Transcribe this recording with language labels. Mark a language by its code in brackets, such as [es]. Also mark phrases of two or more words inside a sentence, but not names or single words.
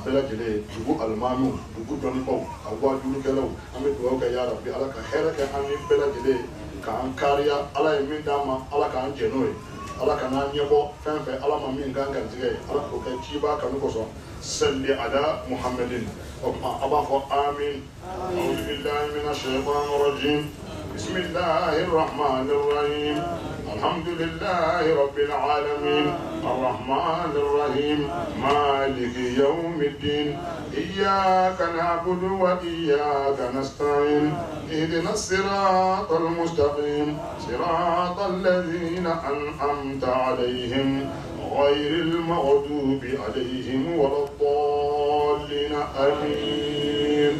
[bm] bɛɛ lajɛlen ye dugu alimamiw dugu dɔnnibaw a waajulukɛlaw an bɛ dugawu kɛ yarabi ala ka hɛrɛ kɛ an ni bɛɛ lajɛlen ye k'an kariya ala ye min d'an ma ala k'an jɛ n'o ye ala ka n'an ɲɛbɔ fɛn fɛn ala ma min k'an garijɛgɛ ye ala k'o kɛ ciba kanu kosɔn [ar] صل على [bm] muhammadin o tuma a b'a fɔ amin [ar] أعوذ بالله من الشيطان الرجيم بسم الله الرحمن الرحيم الحمد لله لله رب العالمين الرحمن الرحيم مالك يوم الدين إياك نعبد وإياك نستعين اهدنا الصراط المستقيم صراط الذين أنعمت عليهم غير المغضوب عليهم ولا الضالين آمين.